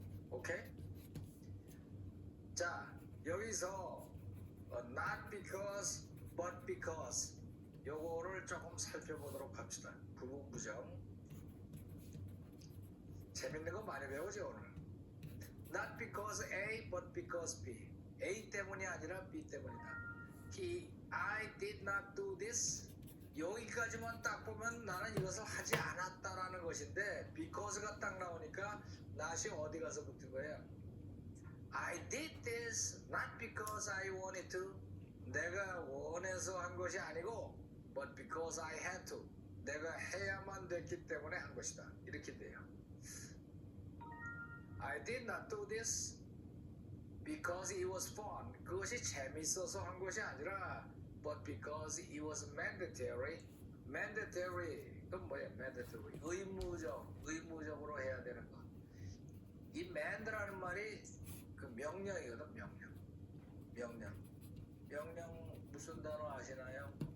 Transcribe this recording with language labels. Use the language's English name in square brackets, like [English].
[Korean] 오케이? 자 여기서 not because but because 요거를 조금 살펴보도록 합시다. 부분부정 재밌는 거 많이 배우죠 오늘. [English] Not because A but because B. [Korean] A 때문이 아니라 B 때문이다. [English] I did not do this. [Korean] 여기까지만 딱 보면 나는 이것을 하지 않았다라는 것인데 because가 딱 나오니까 not이 어디 가서 붙은 거예요? [English] I did this not because I wanted to. [Korean] 내가 원해서 한 것이 아니고 [English] but because I had to. [Korean] 내가 해야만 됐기 때문에 한 것이다. 이렇게 돼요. [English] I did not do this because it was fun. [Korean] 그것이 재밌어서 한 것이 아니라 [English] but because it was mandatory. [Korean] mandatory 그건 뭐예요? mandatory 의무적으로 해야 되는 거. 이 mand라는 말이 그 명령이거든. 명령 무슨 단어 아시나요?